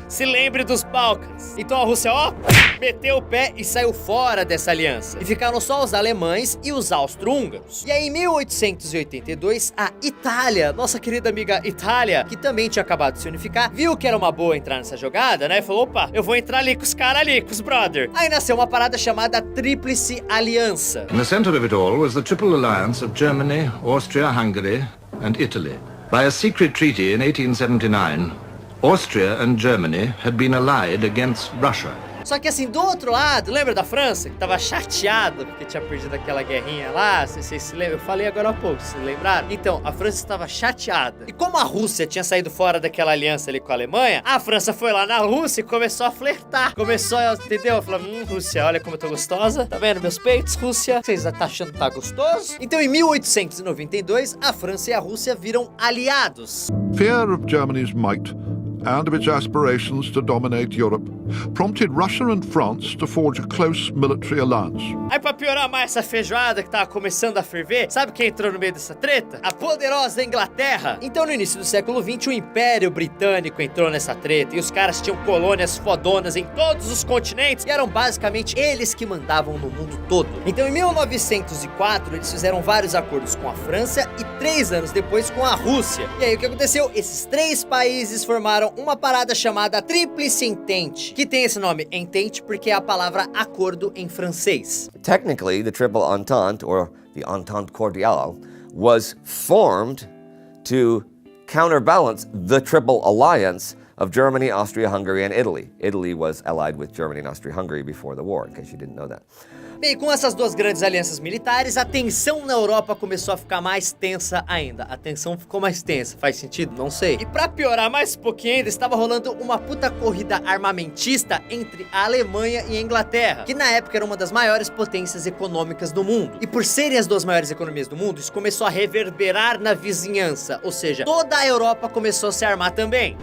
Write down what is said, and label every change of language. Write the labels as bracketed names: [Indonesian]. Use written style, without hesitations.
[Portuguese] Se lembre dos Balcãs. Então a Rússia, ó, meteu o pé e saiu fora dessa aliança. E ficaram só os alemães e os austro-húngaros. E aí em 1882, a Itália, nossa querida amiga Itália, que também tinha acabado de se unificar, viu que era uma boa entrar nessa jogada, né? Falou, opa, eu vou entrar ali com os caras ali, com os brother. Aí nasceu uma parada chamada Tríplice Aliança. [English] In the center of it all was the Triple Alliance of Germany, Austria, Hungary and Italy. By a secret treaty in 1879, Austria and Germany had been allied against Russia. [Portuguese] Só que assim, do outro lado, lembra da França? Que tava chateada porque tinha perdido aquela guerrinha lá, vocês se lembram? Eu falei agora há pouco, vocês lembraram? Então, a França estava chateada. E como a Rússia tinha saído fora daquela aliança ali com a Alemanha, a França foi lá na Rússia e começou a flertar. Começou, entendeu? Falou, Rússia, olha como eu tô gostosa. Tá vendo meus peitos, Rússia? Vocês tá achando que tá gostoso? Então, em 1892, a França e a Rússia viram aliados. [English] Fear of Germany's might and of its aspirations to dominate Europe prompted Russia and France to forge a close military alliance. [Portuguese] Aí pra piorar mais essa feijoada que tava começando a ferver, sabe quem entrou no meio dessa treta? A poderosa Inglaterra. Então no início do século XX, o Império Britânico entrou nessa treta e os caras tinham colônias fodonas em todos os continentes e eram basicamente eles que mandavam no mundo todo. Então em 1904, eles fizeram vários acordos com a França e 3 anos depois com a Rússia. E aí o que aconteceu? Esses 3 países formaram uma parada chamada Tríplice Entente, que tem esse nome, Entente, porque é a palavra acordo em francês. [English] Technically, the Triple Entente, or the Entente Cordiale, was formed to counterbalance the Triple Alliance of Germany, Austria, Hungary, and Italy. Italy was allied with Germany and Austria-Hungary before the war, in case you didn't know that. [Portuguese] Bem, com essas duas grandes alianças militares, a tensão na Europa começou a ficar mais tensa ainda. A tensão ficou mais tensa, faz sentido? Não sei. E pra piorar mais um pouquinho ainda, estava rolando uma puta corrida armamentista entre a Alemanha e a Inglaterra, que na época era uma das maiores potências econômicas do mundo. E por serem as duas maiores economias do mundo, isso começou a reverberar na vizinhança, ou seja, toda a Europa começou a se armar também.